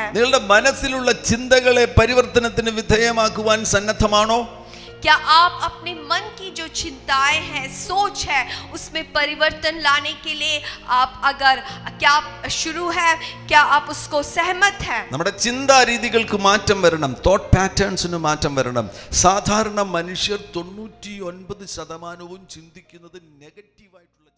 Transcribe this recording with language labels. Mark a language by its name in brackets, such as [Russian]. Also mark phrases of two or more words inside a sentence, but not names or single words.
[Malayalam] നിങ്ങളുടെ മനസ്സിലുള്ള ചിന്തകളെ പരിവർത്തനത്തിന് വിധേയമാക്കുവാൻ സന്നദ്ധമാണോ? [Hindi] क्या आप अपने मन की जो चिंताएं हैं, सोच है, उसमें परिवर्तन लाने के लिए क्या आप शुरू है, क्या आप उसको सहमत हैं? [Malayalam] നമ്മുടെ ചിന്താ രീതികൾക്ക് മാറ്റം വരണം, [English] thought patterns [Malayalam] മാറ്റം വരണം. സാധാരണ മനുഷ്യർ 99% ചിന്തിക്കുന്നത് നെഗറ്റീവായിട്ട്